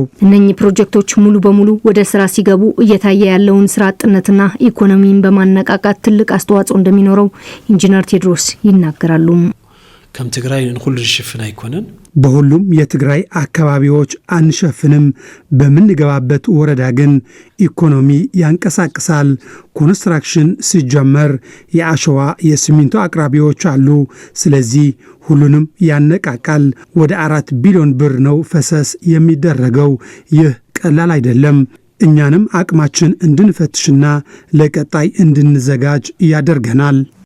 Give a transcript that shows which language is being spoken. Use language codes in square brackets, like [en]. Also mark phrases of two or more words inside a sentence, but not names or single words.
[am] እነኚህ ፕሮጀክቶች ሙሉ በሙሉ ወደ ስራ ሲገቡ እየታየ ያለውን ስራ አጥነትና ኢኮኖሚን በማነቃቃት ትልቅ አስተዋጽኦ እንደሚኖረው ኢንጂነር ቴዎድሮስ ይናገራሉ። [ti] ከም ትግራይ ንኩሉ ዝሽፍን አይኮነን። [am] በሁሉም የትግራይ አካባቢዎች አንሸፍንም። በምንገባበት ወረዳ ግን ኢኮኖሚ ያንቀሳቅሳል። ኮንስትራክሽን ሲጀመር የአሸዋ የሲሚንቶ አቅራቢዎች አሉ። ስለዚህ ሁሉንም ያነቃቃል። ወደ 4 ቢሊዮን ብር ነው ፈሰስ የሚደረገው። ይህ ቀላል አይደለም። እኛንም አቅማችን እንድንፈትሽና ለቀጣይ እንድንዘጋጅ ያደርገናል።